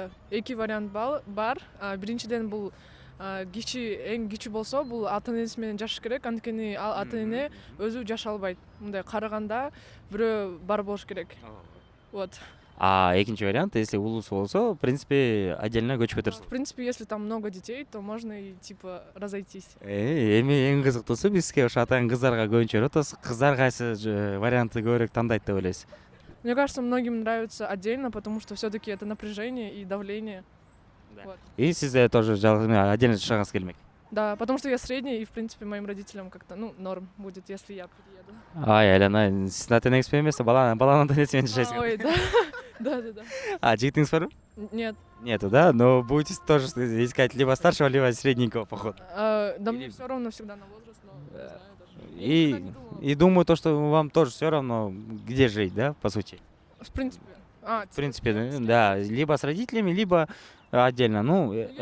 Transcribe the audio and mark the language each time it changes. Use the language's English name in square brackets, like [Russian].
[Kyrgyz] Эки вариант бар. Биринчиден бул эң кичүү болсо бул ата энеси менен жашаш керек, анткени ата эне өзү жашай албайт. Мындай караганда бирөө бар болуш керек. [Russian] Вот. [Kyrgyz] А экинчи вариант, [Russian] если [Kyrgyz] улуусу болсо, [Russian] в принципе, отдельно [Kyrgyz] көчүп өтөрсүң. [Russian] В принципе, если там много детей, то можно и типа разойтись. [Kyrgyz] Эми эң кызыктуусу бизге ошо атайын кыздарга көбүнчө өтөбүз. Кыздар кайсы вариантты көбүрөөк тандайт деп ойлойсуз? [Russian] Мне кажется, многим нравится отдельно, потому что все-таки это напряжение и давление. Вот. [Kyrgyz] И сизде [Russian] тоже отдельно [Kyrgyz] жашаганыңыз келмек? [Russian] Да, потому что я средний, и в принципе моим родителям как-то, норм будет, если я перееду. [Kyrgyz] Айлана, сиздин ата энеңиз менен эмес, баланын ата энеси менен жашайсыңар. [Russian] Ой, да. Да. [Kyrgyz] Жигитиңиз барбы? [Russian] Нет. Нету, да? Но будете тоже искать либо старшего, либо средненького, походу. Да мне все равно всегда на возраст, но не знаю даже. И думаю, то, что вам тоже все равно, где жить, да, по сути? В принципе. В принципе, да, либо с родителями, либо отдельно.